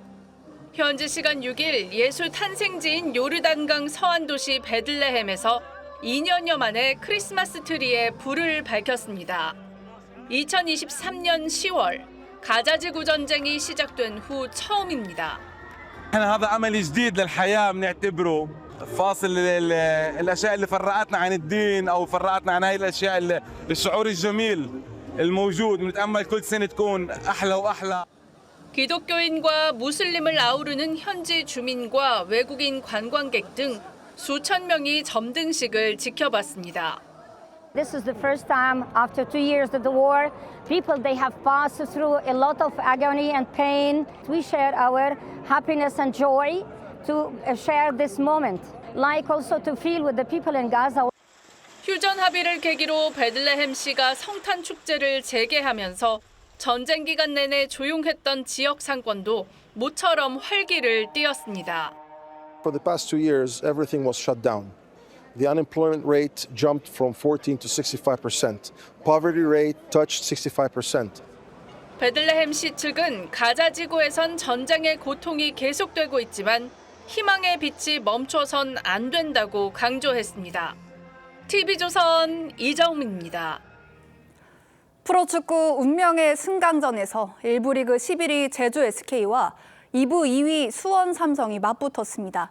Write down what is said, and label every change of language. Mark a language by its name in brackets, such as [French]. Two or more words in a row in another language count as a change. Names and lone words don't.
[Korean] 현지 시간 6일 예수 탄생지인 요르단강 서안 도시 베들레헴에서 2년여 만에 크리스마스 트리에 불을 밝혔습니다. 2023년 10월 가자지구 전쟁이 시작된 후 처음입니다. [Arabic] هذا عمل جديد للحياة بنعتبره فاصل الأشياء اللي فرقتنا عن الدين أو فرقتنا عن هاي الأشياء الشعور الجميل الموجود بنتأمل كل سنة تكون أحلى وأحلى. [Korean] 기독교인과 무슬림을 아우르는 현지 주민과 외국인 관광객 등 수천 명이 점등식을 지켜봤습니다. [English] This is the first time after 2 years of the war, people they have passed through a lot of agony and pain. We share our happiness and joy to share this moment, like also to feel with the people in Gaza. [Korean] 휴전 합의를 계기로 베들레헴시가 성탄 축제를 재개하면서 전쟁 기간 내내 조용했던 지역 상권도 모처럼 활기를 띄었습니다. [English] For the past 2 years, everything was shut down. The unemployment rate jumped from 14 to 65%. Poverty rate touched 65%. [Korean] 베들레헴시 측은 가자 지구에선 전쟁의 고통이 계속되고 있지만 희망의 빛이 멈춰선 안 된다고 강조했습니다. TV조선 이정민입니다. 프로축구 운명의 승강전에서 1부 리그 11위 제주 SK와 2부 2위 수원 삼성이 맞붙었습니다.